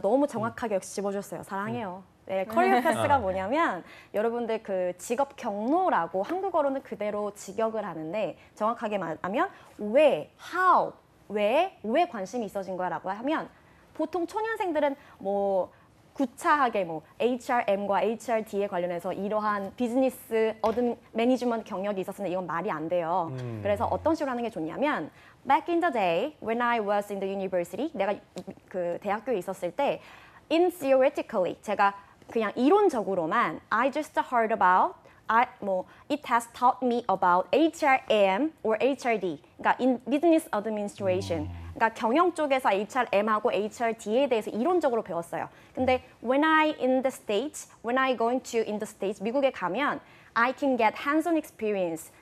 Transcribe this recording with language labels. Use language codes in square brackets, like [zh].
[ko] 너무 정확하게 역시 짚어주셨어요. 사랑해요. 네, 커리어 패스가 뭐냐면 여러분들 그 직업 경로라고 한국어로는 그대로 직역을 하는데 정확하게 말하면 왜, how, 왜 관심이 있어진 거야라고 하면 보통 초년생들은 뭐 구차하게 뭐 HRM과 HRD에 관련해서 이러한 비즈니스 매니지먼트 경력이 있었는데 이건 말이 안 돼요. 그래서 어떤 식으로 하는 게 좋냐면 [en] back in the day when I was in the university [ko] 내가 그 대학교에 있었을 때 [en] in theoretically [ko] 제가 그냥 이론적으로만 [en] I just heard about it has taught me about HRM or HRD. [ko] 그러니까 [en] in business administration. [ko] 그러니까 경영 쪽에서 HRM하고 HRD에 대해서 이론적으로 배웠어요. 근데 [en] when I going to in the States, [ko] 미국에 가면 [en] I can get hands-on experience.